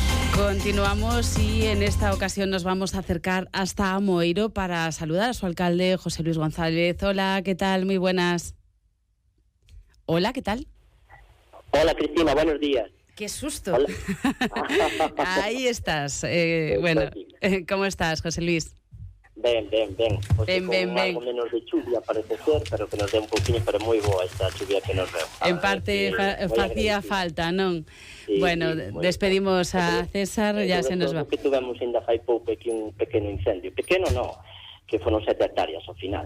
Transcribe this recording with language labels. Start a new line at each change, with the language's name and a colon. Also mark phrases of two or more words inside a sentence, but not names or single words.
Spanish: Continuamos y en esta ocasión nos vamos a acercar hasta Amoeiro para saludar a su alcalde, José Luis González. Hola, ¿qué tal? Muy buenas. Hola, ¿qué tal? Hola, Cristina, buenos días. ¡Qué susto! Ahí estás. ¿Cómo estás, José Luis?
Galician: Ben.
Spanish: Pues con algo menos de
Galician: chuvia parece ser, pero que nos dé un poquinho, pero moi boa esta chuvia que nos deu. En parte facía falta, non?
Spanish: Sí, bueno, sí, despedimos a César, ya se nos va.
Galician: Que tuvemos ainda fai pouco aquí un pequeno incendio. Pequeno non, que foron 7 hectáreas ao final.